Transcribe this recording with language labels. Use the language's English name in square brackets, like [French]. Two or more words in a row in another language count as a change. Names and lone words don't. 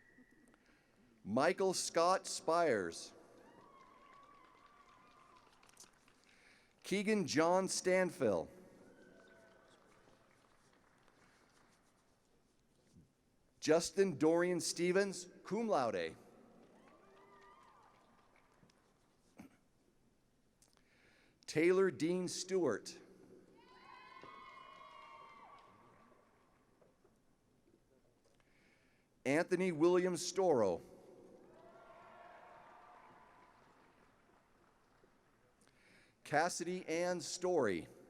[English] Michael Scott Spires. Keegan John Stanfill. Justin Dorian Stevens, [Latin] cum laude. [English] Taylor Dean Stewart. Anthony William Storo. Cassidy Ann Story.